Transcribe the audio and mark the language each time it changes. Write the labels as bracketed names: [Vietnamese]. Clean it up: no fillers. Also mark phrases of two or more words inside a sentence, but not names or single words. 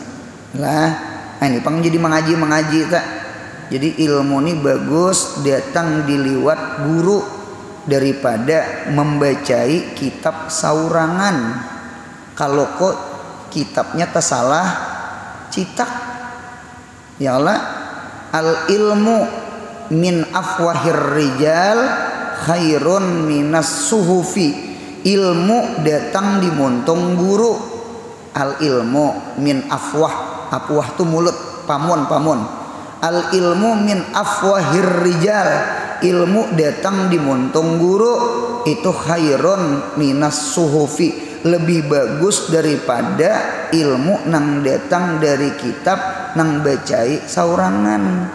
[Banjar] Lah, ini pang jadi mengaji tak. Jadi ilmu ini bagus datang diliwat guru daripada membacai kitab saurangan. Kalau kok kitabnya tersalah citak, [Arabic] ya Allah, al ilmu min afwahir rijal khairun minas suhufi. [Banjar] Ilmu datang di montong guru. [Arabic] Al ilmu min afwah, [Banjar] afwah tu mulut, pamun. [Arabic] Al ilmu min afwahir rijal, [Banjar] ilmu datang di montong guru itu [Arabic] khairun minas suhufi, [Banjar] lebih bagus daripada ilmu nang datang dari kitab nang bacai saurangan.